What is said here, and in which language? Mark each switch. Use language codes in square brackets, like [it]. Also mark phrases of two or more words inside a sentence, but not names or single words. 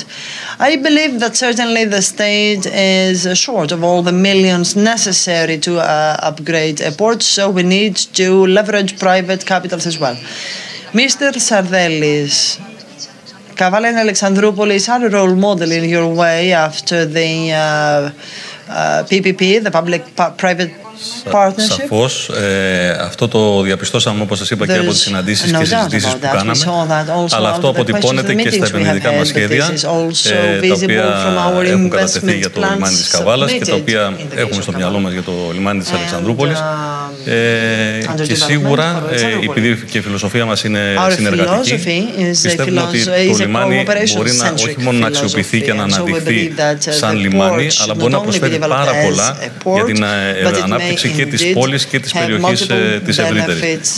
[en] I believe that certainly the state is short of all the millions necessary to upgrade a port, so we need to leverage private capitals as well. Mr. Sardellis, Kavala and Alexandroupolis are a role model in your way after the PPP, the public-private partnership. [el] Σαφώς, αυτό το διαπιστώσαμε, όπως σας είπα, και από τις συναντήσεις και συζητήσεις που κάναμε, αλλά αυτό αποτυπώνεται και στα επενδυτικά μας σχέδια, τα οποία έχουν κατατεθεί για το λιμάνι της Καβάλας και τα οποία έχουμε στο μυαλό μας για το λιμάνι της Αλεξανδρούπολης. Και σίγουρα, επειδή και η φιλοσοφία μας είναι συνεργατική, πιστεύουμε ότι το λιμάνι μπορεί όχι μόνο να αξιοποιηθεί και να αναδειχθεί σαν λιμάνι, αλλά μπορεί να προσφέρει πάρα πολλά για την ανάπτυξη και της πόλης και της περιοχής της ευρύτερης.